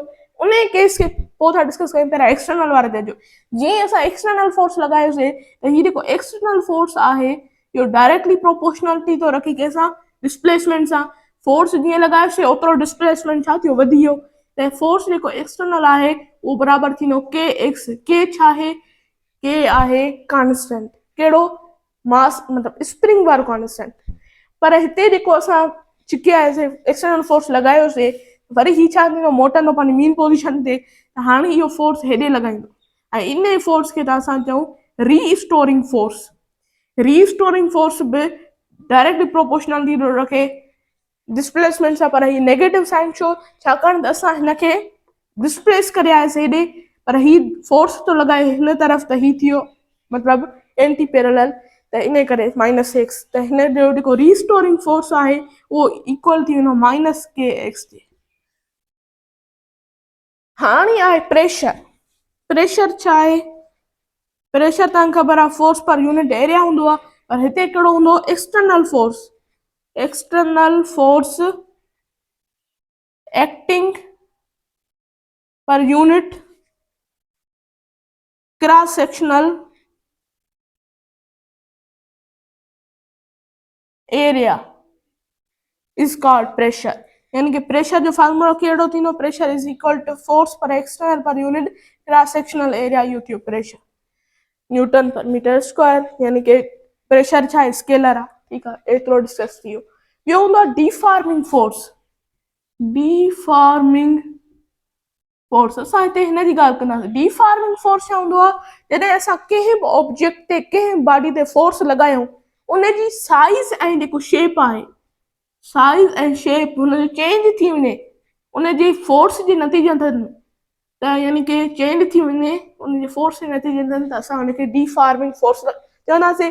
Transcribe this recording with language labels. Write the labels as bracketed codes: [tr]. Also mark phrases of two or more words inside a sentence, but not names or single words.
[sd] उन केस खे पोइ था डिस्कस कयूं, पहिरियां एक्सटर्नल वारे ते अचो। जीअं असां [en] external force [sd] लॻायोसीं त हीउ जेको [en] external force [sd] आहे इहो [en] directly proportionality [sd] थो रखे कंहिंसां, डिस्प्लेसमेंट सां। फोर्स जीअं लॻायोसीं ओतिरो डिस्प्लेसमेंट छा थियो, वधी वियो। त फोर्स जेको एक्सटर्नल आहे उहो बराबरि थींदो [en] k x. [sd] के छा आहे, के आहे कांस्टेंट, कहिड़ो, मास मतिलबु स्प्रिंग वारो कांस्टेंट। पर हिते जेको असां छिके आयासीं [en] external force [sd] लॻायोसीं, वरी ही छा थींदो, मोटंदो पंहिंजी [en] mean position [sd] ते। त हाणे इहो फोर्स हेॾे लॻाईंदो ऐं इन फोर्स खे त असां चऊं [en] restoring force. restoring force [sd] बि [en] directly proportional [sd] थी रखे डिस्प्लेसमेंट सां। पर ही [en] negative sign [sd] छो, छाकाणि त असां हिनखे डिस्प्लेस करे आयासीं हेॾे, पर ही फोर्स थो लॻाए हिन तरफ़, त ही थियो मतिलबु [en] anti parallel, [sd] त इन करे -x। त हिन जो जेको [en] restoring force [sd] आहे उहो इक्वल थी वेंदो -kx जे। हाणे आहे प्रेशर। प्रेशर छा आहे, प्रेशर तव्हांखे ख़बर आहे [en] force per unit area [sd] हूंदो आहे, पर हिते कहिड़ो हूंदो, [en] external force. external force acting per unit cross sectional area is called pressure. [sd] यानी कि प्रेशर जो फार्मूला कहिड़ो थींदो, [en] pressure is equal to force per external per unit cross sectional area, [sd] इहो थियो प्रेशर, [en] newton per meter square. [sd] यानी कि प्रेशर छा आहे, स्केलर आहे। ठीकु आहे, एतिरो डिस्कस थी वियो। ॿियो हूंदो आहे [en] deforming force. deforming force, [sd] असां हिते हिन जी ॻाल्हि कंदासीं। [en] deforming force [sd] छा हूंदो आहे, जॾहिं असां कंहिं बि ऑब्जेक्ट ते, कंहिं बॉडी ते फोर्स लॻायूं, उनजी साइज़ ऐं जेको शेप आहे, साइज़ ऐं शेप हुनजो चेंज थी वञे उनजे फोर्स जे नतीजतन, त यानी कि चेंज थी वञे उनजे फोर्स जे नतीजतन, त असां हुनखे [en] deforming force [sd] चवंदासीं।